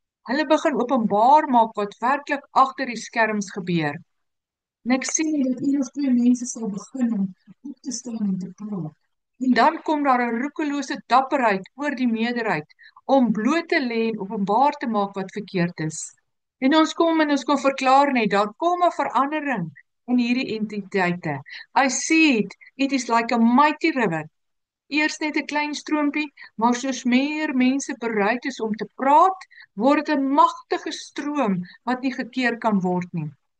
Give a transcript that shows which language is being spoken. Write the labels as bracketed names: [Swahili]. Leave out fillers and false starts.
[Afrikaans] Hulle begin openbaar maak wat werklik agter die skerms gebeur. En ek sien dat een of twee mense sal begin om op te staan en te praat. En dan kom daar 'n roekelose dapperheid oor die meerderheid om bloot te lê en openbaar te maak wat verkeerd is. En ons kom verklaar net, daar kom 'n verandering in hierdie entiteite. [English] I see it, it is like a mighty river. [Afrikaans] Eers net 'n klein stroompie, maar soos meer mense bereid is om te praat, word dit 'n magtige stroom wat nie gekeer kan word nie.